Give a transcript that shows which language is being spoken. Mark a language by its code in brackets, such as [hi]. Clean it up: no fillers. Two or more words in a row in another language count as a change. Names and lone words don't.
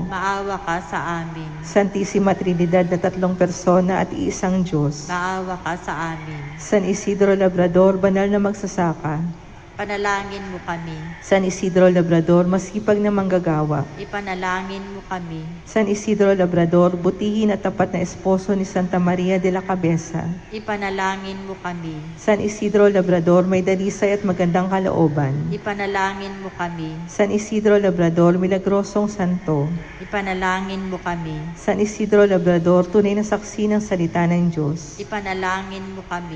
[tl] Maawa ka sa amin. Santisima Trinidad na tatlong persona at iisang Diyos, Maawa ka sa amin. San Isidro Labrador, banal na magsasaka, Panalangin mo kami. San Isidro Labrador, masipag na manggagawa, Ipanalangin mo kami. San Isidro Labrador, butihin at tapat na esposo ni Santa Maria de la Cabeza, Ipanalangin mo kami. San Isidro Labrador, may dalisay at magandang kalooban, Ipanalangin mo kami. San Isidro Labrador, milagrosong santo, Ipanalangin mo kami. San Isidro Labrador, tunay na saksi ng salita ng Diyos, Ipanalangin mo kami.